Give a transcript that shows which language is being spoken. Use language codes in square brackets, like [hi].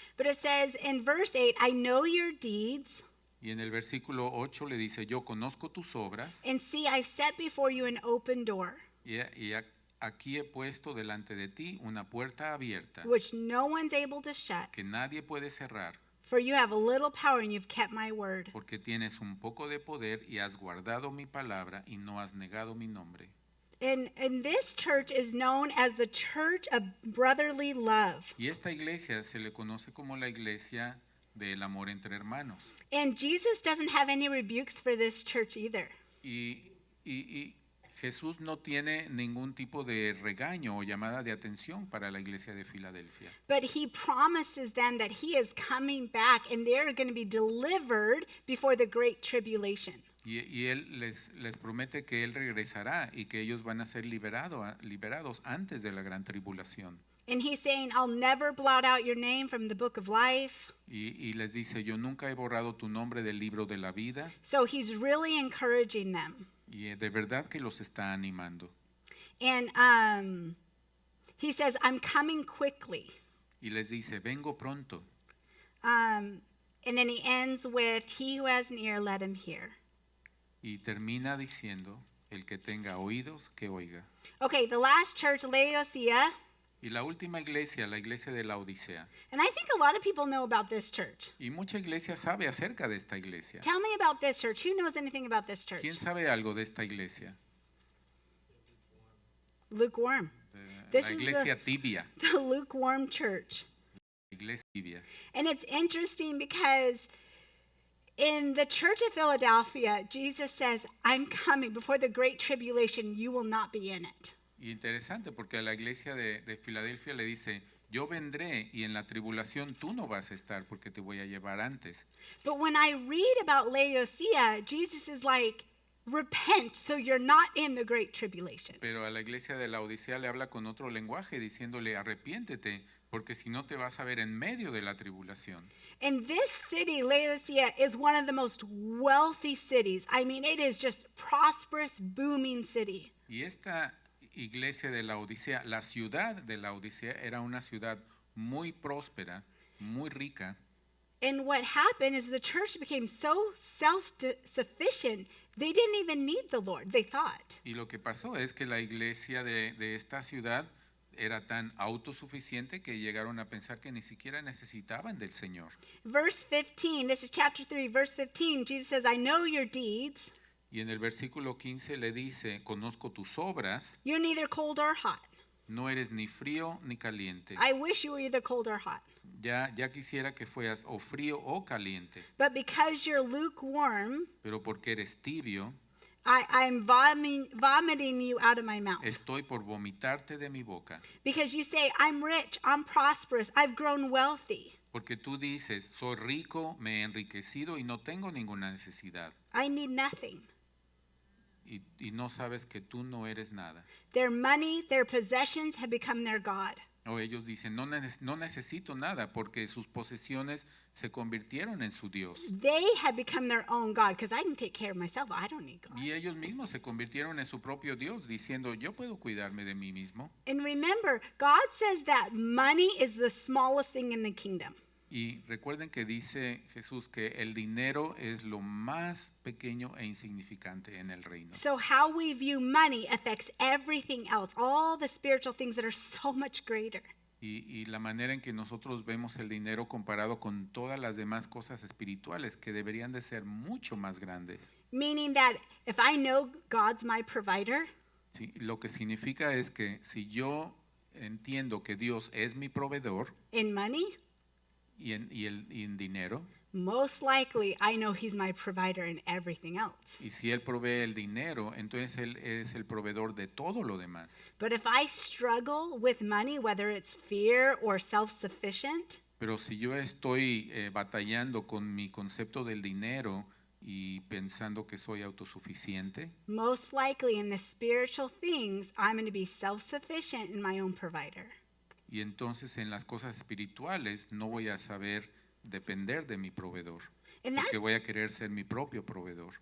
[en] but it says in verse 8, I know your deeds, [es] y en el versículo 8 le dice, yo conozco tus obras, [en] and see, I've set before you an open door, [es] aquí he puesto delante de ti una puerta abierta, [en] which no one's able to shut. [es] que nadie puede cerrar, [en] For you have a little power and you've kept my word. [es] porque tienes un poco de poder y has guardado mi palabra y no has negado mi nombre. [en] And this church is known as the church of brotherly love. [es] Y esta iglesia se le conoce como la iglesia del amor entre hermanos. [en] And Jesus doesn't have any rebukes for this church either. [es] Y Jesús no tiene ningún tipo de regaño o llamada de atención para la iglesia de Filadelfia. [en] But he promises them that he is coming back and they're going to be delivered before the great tribulation. [es] Y él les promete que él regresará y que ellos van a ser liberados antes de la gran tribulación. [en] And he's saying, I'll never blot out your name from the book of life. [es] Y les dice, yo nunca he borrado tu nombre del libro de la vida. [en] So he's really encouraging them. [es] Y de verdad que los está animando. [en] And he says, I'm coming quickly. [es] Y les dice, vengo pronto. [en] And then he ends with, he who has an ear, let him hear. [es] Y termina diciendo, el que tenga oídos, que oiga. [en] Okay, the last church, Laodicea. [es] Y la última iglesia, la iglesia de la Odisea. [en] And I think a lot of people know about this church. [es] Y mucha iglesia sabe acerca de esta iglesia. [en] Tell me about this church. Who knows anything about this church? [es] ¿Quién sabe algo de esta iglesia? [en] Lukewarm. [es] La iglesia tibia. [en] The lukewarm church. [es] La iglesia tibia. [en] And it's interesting because in the church of Philadelphia, Jesus says, I'm coming. Before the great tribulation, you will not be in it. [es] Y interesante porque a la iglesia de Filadelfia le dice, yo vendré y en la tribulación tú no vas a estar porque te voy a llevar antes. [en] But when I read about Laodicea, Jesus is like, repent so you're not in the great tribulation. [es] Pero a la iglesia de la Odisea le habla con otro lenguaje diciéndole, arrepiéntete porque si no te vas a ver en medio de la tribulación. [en] And this city, Laodicea, is one of the most wealthy cities. I mean, it is just prosperous, booming city. [es] Y esta iglesia de la Odisea, la ciudad de la Odisea era una ciudad muy próspera, muy rica. [en] And what happened is the church became so self-sufficient, they didn't even need the Lord, they thought. [es] Y lo que pasó es que la iglesia de esta ciudad era tan autosuficiente que llegaron a pensar que ni siquiera necesitaban del Señor. [en] Verse 15, this is chapter 3, verse 15, Jesus says, I know your deeds. [es] Y en el versículo 15 le dice, conozco tus obras, [en] You're neither cold or hot. [es] no eres ni frío ni caliente. [en] I wish you were either cold or hot. [es] Ya quisiera que fueras o frío o caliente, [en] But because you're lukewarm, [es] pero porque eres tibio, [en] I'm vomiting you out of my mouth. [es] estoy por vomitarte de mi boca. [en] Because you say, I'm rich, I'm prosperous, I've grown wealthy. [es] Porque tú dices, soy rico, me he enriquecido y no tengo ninguna necesidad. [en] I need nothing. [es] Y no sabes que tú no eres nada. [en] Their money, their possessions have become their God. [es] O ellos dicen, no necesito nada porque sus posesiones se convirtieron en su Dios. [en] They have become their own God because I can take care of myself. I don't need God. [es] Y ellos mismos se convirtieron en su propio Dios, diciendo, yo puedo cuidarme de mí mismo. [en] And remember, God says that money is the smallest thing in the kingdom. [es] Y recuerden que dice Jesús que el dinero es lo más pequeño e insignificante en el reino. [en] So how we view money affects everything else, all the spiritual things that are so much greater. [es] Y la manera en que nosotros vemos el dinero comparado con todas las demás cosas espirituales que deberían de ser mucho más grandes. [en] Meaning that if I know God's my provider, [es] ¿Sí? Lo que significa es que si yo entiendo que Dios es mi proveedor [en] in money, [es] y en dinero, [en] most likely I know he's my provider in everything else. [es] y si Él provee el dinero, entonces Él es el proveedor de todo lo demás. [en] But if I struggle with money, whether it's fear or self-sufficient, [es] Pero si yo estoy batallando con mi concepto del dinero y pensando que soy autosuficiente, [en] most likely in the spiritual things, I'm going to be self-sufficient in my own provider. [es] y entonces en las cosas espirituales no voy a saber depender de mi proveedor, [en] And [es] porque voy a querer ser mi propio proveedor.